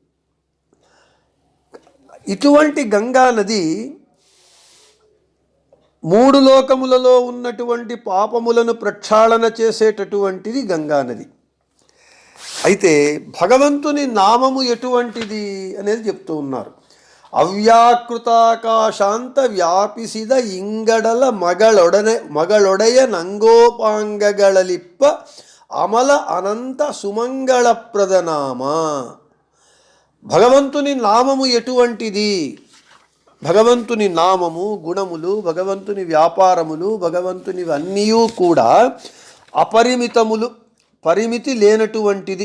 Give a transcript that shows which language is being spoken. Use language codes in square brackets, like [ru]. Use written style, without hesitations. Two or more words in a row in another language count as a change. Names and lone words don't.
[te] ఇటువంటి గంగా నది 3 లోకములలో ఉన్నటువంటి పాపములను ప్రక్షాళన చేసేటటువంటిది గంగానది. అయితే భగవంతుని నామము ఎటువంటిది అనేది చెప్తూ ఉన్నారు. [kn] ಅವ್ಯಾಕೃತಾಕಾಶಾಂತ ವ್ಯಾಪಿಸಿದ ಇಂಗಡಲ ಮಗಳೊಡೆಯ ನಂಗೋಪಾಂಗಗಳಲಿಪ್ಪ ಅಮಲ ಅನಂತ ಸುಮಂಗಳಪ್ರದ ನಾಮ. [te] భగవంతుని నామము ఎటువంటిది? భగవంతుని నామము, గుణములు, భగవంతుని వ్యాపారములు, భగవంతుని అన్నీ కూడా అపరిమితములు, పరిమితి లేనటువంటిది.